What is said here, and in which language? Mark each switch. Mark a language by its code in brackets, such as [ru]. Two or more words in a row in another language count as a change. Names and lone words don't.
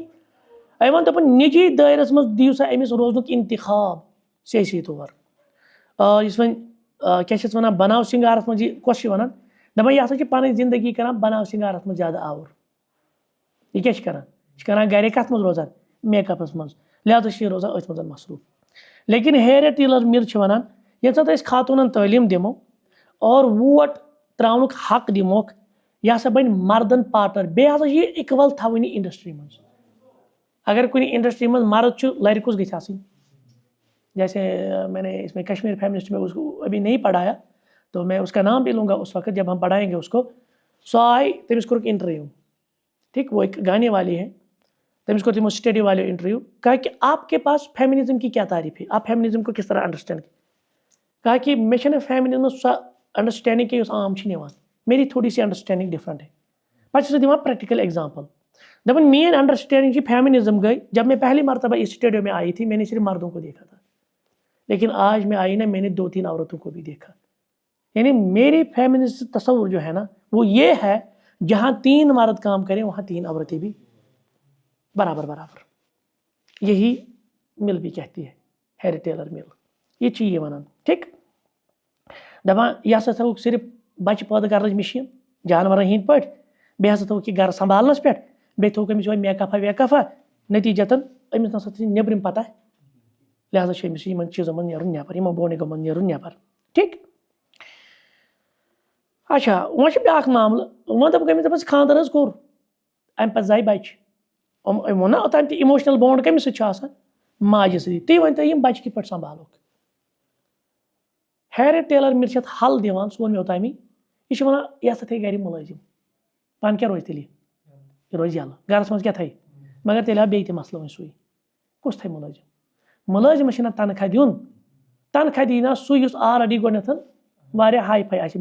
[ks] أمۍ ووٚن دوٚپُن نجی دٲیرس منٛز دِیِو سا أمِس روزنُک انتخاب سیٲسی طور. یُس وۄنۍ کیٛاہ چھِ وَنان بناو سِنگارس منٛز, یہِ کۄس چھِ وَنان, دپان یہِ ہسا چھِ پنٕنۍ زندگی کران بناو سِنگارس منٛز زیادٕ آوُر. یہِ کیٛاہ چھِ کران؟ یہِ چھِ کران گرے کتھ منٛز روزان؟ میک اپس منٛز. لہذا چھِ یہِ روزان أتھۍ منٛز مصروٗف. لیکن ہیریٹ ٹیلر مل چھِ وَنان ییٚمہِ ساتہٕ أسۍ خاتوٗنن تعلیٖم دِمو اور ووٹ تراونُک حق دِموکھ, یہِ ہسا بنہِ مردن پارٹنر. بیٚیہِ ہسا چھِ یہِ اِکول تھاوٕنۍ یہِ انڈسٹری منٛز. اگر کُنہِ انڈسٹری منٛز مرد چھُ, لرِ کُس گژھِ آسٕنۍ؟ [ur] جیسے میں نے اس میں کشمیر فیمنسٹ میں اس کو ابھی نہیں پڑھایا, تو میں اس کا نام بھی لوں گا اس وقت جب ہم پڑھائیں گے اس کو. [en] so I, [ks] تٔمِس کوٚرُکھ انٹرویو, ٹھیک, [ur] وہ ایک گانے والی ہے, [ks] تٔمِس کوٚر تِمو سٹڈی والو انٹرویو. [ur] کہا کہ آپ کے پاس فیمنزم کی کیا تعریف ہے, آپ فیمنزم کو کس طرح انڈرسٹینڈ کریں. کہا کہ [ks] مےٚ چھَنہٕ فیمنزم سۄ انڈرسٹینڈنگ کینٛہہ یۄس عام چھِ نِوان, [ur] میری تھوڑی سی [en] understanding different [ur] ہے. [ks] پتہٕ چھِ سۄ دِوان [en] practical example. [ur] دپن مین [en] understanding feminism [ur] گئی جب میں پہلی مرتبہ اس اسٹیڈیو میں آئی تھی میں نے صرف مردوں کو دیکھا تھا، لیکن آج میں آئی نا میں نے 2-3 عورتوں کو بھی دیکھا. یعنی میری فیمنسٹ تصور جو ہے نا وہ یہ ہے جہاں 3 مرد کام کریں وہاں 3 عورتیں بھی برابر برابر. یہی مل بھی کہتی ہے، ہیری ٹیلر مل یہ چیز یہ ونان. [ks] ٹھیک دپان یہ ہسا تھو صرف بچہ پٲدٕ کرنٕچ مشین جانورن ہند پٲٹھۍ، بیٚیہِ ہسا تھوٚوُکھ یہِ گرٕ سنبھالنس پٮ۪ٹھ، بیٚیہِ تھوٚوُکھ أمِس یِہوے میکفا ویکفا، نتیجتن أمِس نسا چھِ نیبرِم پتہ، لہذا چھُ أمِس یِمن چیٖزن منٛز نیرُن نیبر، یِمن بونِگن منٛز نیرُن نیبر. ٹھیک اچھا وۄنۍ چھُ بیٛاکھ معاملہٕ، وۄنۍ دوٚپُکھ أمِس دوٚپُس خانٛدر حظ کوٚر اَمہِ پتہٕ زاے بچہِ، أمۍ ووٚن نا اوٚتام تہِ [en] emotional bond [ks] کٔمِس سۭتۍ چھُ آسان؟ ماجہِ سۭتی. تُہۍ ؤنۍتو یِم بچہِ کِتھ پٲٹھۍ سنبھالوکھ؟ ہیری ٹیلر مل چھِ اَتھ حل دِوان، سُہ ووٚن مےٚ اوٚتامی، یہِ چھُ وَنان یہِ ہسا تھٲے گرِ مُلٲزِم، پانہٕ کیٛاہ روزِ تیٚلہِ یہِ روزِ یَلہٕ گرس منٛز کیٛاہ تھاوِ، مگر تیٚلہِ آو بیٚیہِ تہِ مسلہٕ وۄنۍ سُے، کُس تھاوِ مُلٲزِم؟ مُلٲزِمس چھُنہ تنخواہ دیُن، تنخواہ دی نا سُہ یُس آلریڈی گۄڈنیٚتھ واریاہ ہاے فاے آسہِ.